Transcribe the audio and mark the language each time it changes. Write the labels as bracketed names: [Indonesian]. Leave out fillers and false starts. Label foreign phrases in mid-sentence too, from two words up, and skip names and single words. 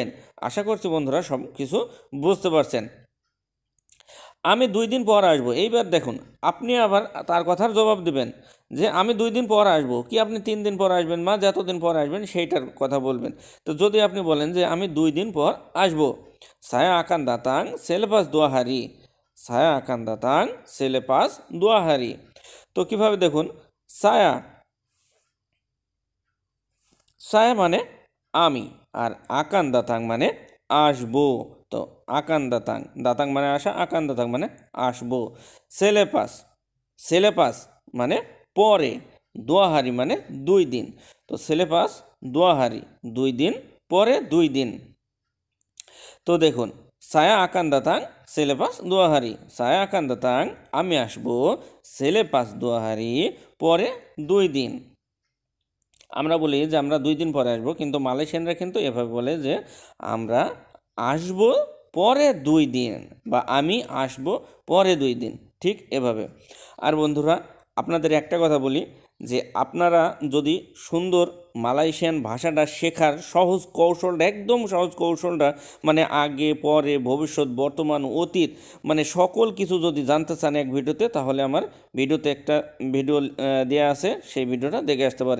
[Bangla] আশা করছি বন্ধুরা সব কিছু বুঝতে পারছেন। আমি 2 দিন পর আসবো। এইবার দেখুন, আপনি আবার তার কথার জবাব দিবেন যে আমি 2 দিন পর আসবো, কি আপনি 3 দিন পর আসবেন, মা যতদিন পর আসবেন সেইটার কথা বলবেন। তো যদি আপনি বলেন যে আমি 2 দিন পর আসবো, [Malay] saya akan datang selepas 2 hari, saya akan datang selepas 2 hari। [Bangla] তো কিভাবে দেখুন, [Malay] saya saya [Bangla] মানে আমি, আর [Malay] akan datang [Bangla] মানে আসবো। তো [Malay] akan datang, [Bangla] দাতাং মানে আসা, [Malay] akan datang [Bangla] মানে আসবো। সেলেপাস, সেলেপাস মানে পরে, [Malay] dua hari [Bangla] মানে 2 দিন। তো [Malay] selepas dua hari [Bangla] 2 দিন, পরে 2 দিন। তো দেখুন, [Malay] saya akan datang selepas 2 hari, saya akan datang [Bangla] আমি আসবো, [Malay] selepas 2 hari [Bangla] পরে 2 দিন। আমরা বলি যে আমরা 2 দিন পরে আসবো, কিন্তু মালয়েশিয়ানরা কিন্তু এভাবে বলে যে আমরা আসবো পরে 2 দিন, বা আমি আসবো পরে 2 দিন, ঠিক এভাবে। আর বন্ধুরা, আপনাদের একটা কথা বলি, যে আপনারা যদি সুন্দর মালয়েশিয়ান ভাষাটা শেখার সহজ কৌশলটা, একদম সহজ কৌশলটা, আগে পরে ভবিষ্যৎ বর্তমান অতীত সকল কিছু যদি জানতে চান এক ভিডিওতে, তাহলে আমার ভিডিওতে একটা ভিডিও দেওয়া আছে, সেই ভিডিওটা দেখে আসতে পারেন।